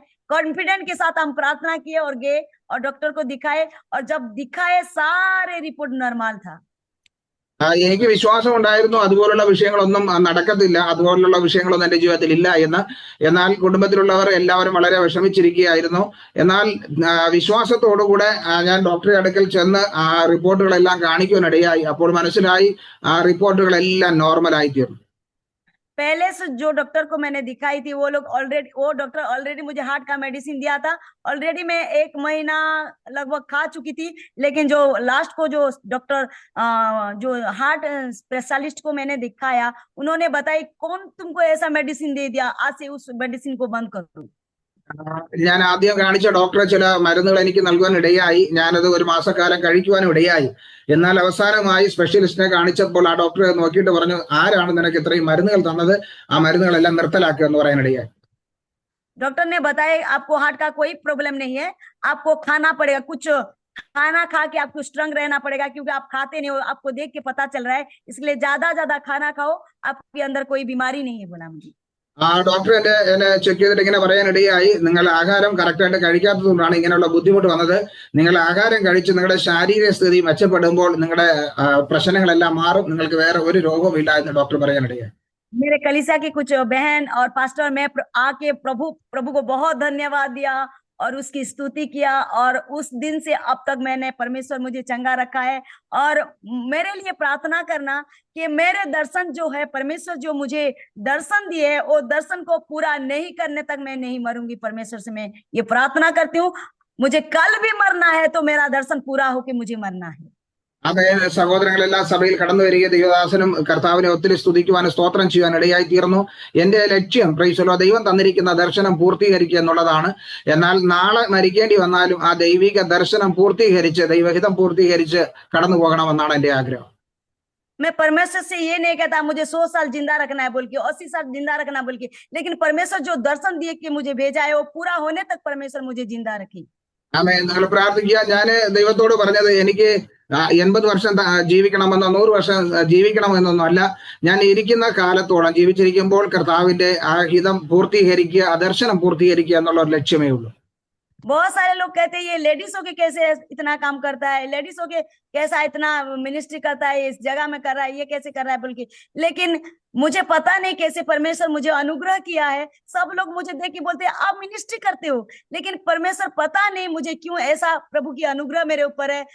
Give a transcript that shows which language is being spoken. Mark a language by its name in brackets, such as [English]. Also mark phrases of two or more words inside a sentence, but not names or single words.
[Hindi] कॉन्फिडेंट के साथ हम प्रार्थना किए और गए और डॉक्टर को दिखाए, और जब दिखाए सारे [English] report normal [Hindi] था। [Malayalam] എനിക്ക് വിശ്വാസം ഉണ്ടായിരുന്നു അതുപോലുള്ള വിഷയങ്ങളൊന്നും നടക്കത്തില്ല, അതുപോലുള്ള വിഷയങ്ങളൊന്നും എന്റെ ജീവിതത്തിൽ ഇല്ല എന്ന്. എന്നാൽ കുടുംബത്തിലുള്ളവർ എല്ലാവരും വളരെ വിഷമിച്ചിരിക്കുകയായിരുന്നു. എന്നാൽ വിശ്വാസത്തോടുകൂടെ ഞാൻ ഡോക്ടറെ അടുക്കൽ ചെന്ന് ആ റിപ്പോർട്ടുകളെല്ലാം കാണിക്കുവാനിടയായി. അപ്പോൾ മനസ്സിലായി ആ റിപ്പോർട്ടുകളെല്ലാം നോർമലായി തീർന്നു. [Hindi] पहले से जो डॉक्टर को मैंने दिखाई थी वो डॉक्टर ऑलरेडी मुझे हार्ट का मेडिसिन दिया था। ऑलरेडी मैं 1 महीना लगभग खा चुकी थी, लेकिन जो लास्ट को जो डॉक्टर जो [English] heart specialist [Hindi] को मैंने दिखाया, उन्होंने बताया कौन तुमको ऐसा मेडिसिन दे दिया, आज से उस मेडिसिन को बंद कर दो। [Malayalam] ഞാൻ ആദ്യം കാണിച്ച ഡോക്ടറെ ചില മരുന്നുകൾ എനിക്ക് നൽകുവാൻ ഇടയായി. ഞാനത് 1 മാസക്കാലം കഴിക്കുവാനും ഇടയായി. എന്നാൽ അവസാനമായി സ്പെഷ്യലിസ്റ്റിനെ കാണിച്ചപ്പോൾ ആ ഡോക്ടർ നോക്കിയിട്ട് പറഞ്ഞു, ആരാണ് നിനക്ക് ഇത്രയും മരുന്നുകൾ തന്നത്, ആ മരുന്നുകളെല്ലാം നിർത്തലാക്കുക എന്ന് പറയാനിടയായി. [Hindi] डॉक्टर ने बताया आपको हार्ट का कोई प्रॉब्लम नहीं है, आपको खाना पड़ेगा, कुछ खाना खा के आपको स्ट्रांग रहना पड़ेगा, क्योंकि आप खाते नहीं हो, आपको देख के पता चल रहा है, इसलिए ज्यादा खाना खाओ, आपके अंदर कोई बीमारी नहीं है बोला मुझे। [Malayalam] ഡോക്ടർ എന്നെ ചെക്ക് ചെയ്തിട്ട് ഇങ്ങനെ പറയാനിടയായി, നിങ്ങൾ ആഹാരം കറക്റ്റായിട്ട് കഴിക്കാത്തതുകൊണ്ടാണ് ഇങ്ങനെയുള്ള ബുദ്ധിമുട്ട് വന്നത്. നിങ്ങൾ ആഹാരം കഴിച്ച് നിങ്ങളുടെ ശാരീരിക സ്ഥിതി മെച്ചപ്പെടുമ്പോൾ നിങ്ങളുടെ പ്രശ്നങ്ങളെല്ലാം മാറും, നിങ്ങൾക്ക് വേറെ ഒരു രോഗവും ഇല്ല എന്ന് ഡോക്ടർ പറയാനിടയായി. [Hindi] मेरे कलीसिया की कुछ बहन और पास्टर मैं आके प्रभु को बहुत धन्यवाद दिया और उसकी स्तुति किया, और उस दिन से अब तक मैंने परमेश्वर मुझे चंगा रखा है। और मेरे लिए प्रार्थना करना कि मेरे दर्शन जो है, परमेश्वर जो मुझे दर्शन दिए है, वो दर्शन को पूरा नहीं करने तक मैं नहीं मरूंगी। परमेश्वर से मैं ये प्रार्थना करती हूँ, मुझे कल भी मरना है तो मेरा दर्शन पूरा होके मुझे मरना है। [Malayalam] അതെ, സഹോദരങ്ങളെല്ലാം സഭയിൽ കടന്നു വരിക ദൈവദാസനും കർത്താവിനെ ഒത്തിരി സ്തുതിക്കുവാനും സ്തോത്രം ചെയ്യാൻ ഇടയായി തീർന്നു. എന്റെ ലക്ഷ്യം പ്രൈസലോ ദൈവം തന്നിരിക്കുന്ന ദർശനം പൂർത്തീകരിക്കുക എന്നുള്ളതാണ്. എന്നാൽ നാളെ മരിക്കേണ്ടി വന്നാലും ആ ദൈവിക ദർശനം പൂർത്തീകരിച്ച് ദൈവഹിതം പൂർത്തീകരിച്ച് കടന്നു പോകണമെന്നാണ് എന്റെ ആഗ്രഹം. [Hindi] मैं परमेश्वर से ये नहीं कहता मुझे 100 साल जिंदा रखना है बोल के, 80 साल जिंदा रखना बोल के, लेकिन परमेश्वर जो दर्शन दिए कि मुझे भेजा है वो पूरा होने तक परमेश्वर मुझे जिंदा रखे। [Malayalam] ആമേ, നിങ്ങൾ പ്രാർത്ഥിക്കുക. ഞാൻ ദൈവത്തോട് പറഞ്ഞത് എനിക്ക് 80 വർഷം ജീവിക്കണമെന്നോ 100 വർഷം ജീവിക്കണമെന്നൊന്നും അല്ല. ഞാൻ ഇരിക്കുന്ന കാലത്തോളം ജീവിച്ചിരിക്കുമ്പോൾ കർത്താവിന്റെ ആ ഹിതം പൂർത്തീകരിക്കുക, ആ ദർശനം പൂർത്തീകരിക്കുക എന്നുള്ള ഒരു ലക്ഷ്യമേ ഉള്ളൂ. [Hindi] बहुत सारे लोग कहते हैं ये लेडीजों के कैसे इतना काम करता है, लेडीजों के कैसा इतना मिनिस्ट्री करता है, इस जगह में कर रहा है, ये कैसे कर रहा है बोल के। लेकिन मुझे पता नहीं कैसे परमेश्वर मुझे अनुग्रह किया है। सब लोग मुझे देख के बोलते हैं आप मिनिस्ट्री करते हो, लेकिन परमेश्वर पता नहीं मुझे क्यों ऐसा प्रभु की अनुग्रह मेरे ऊपर है।